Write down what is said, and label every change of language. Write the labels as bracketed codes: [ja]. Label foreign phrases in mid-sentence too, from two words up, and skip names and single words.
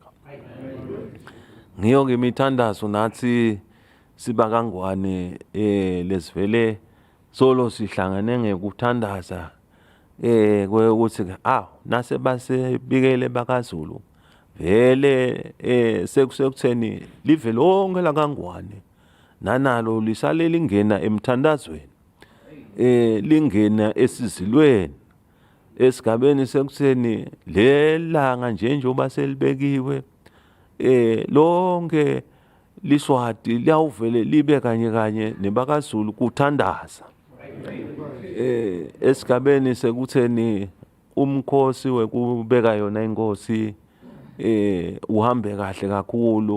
[ss] Ngiyo ngemithandazo nathi sibakangwane lesivele solo sihlangane ngekuthandaza ukuthi nase basebikele bakaZulu vele sekutheni live lonke lakangwane nanalo lisale lingena emthandazweni lingena esizilweni esigabeni sekutheni lelanga njengoba selibekiwe lonke liswati liyawuvele libe kanye kanye nebakaZulu kuthandaza esigabeni sekutheni umkhosi wekubeka yona inkosi uhambe kahle kakhulu.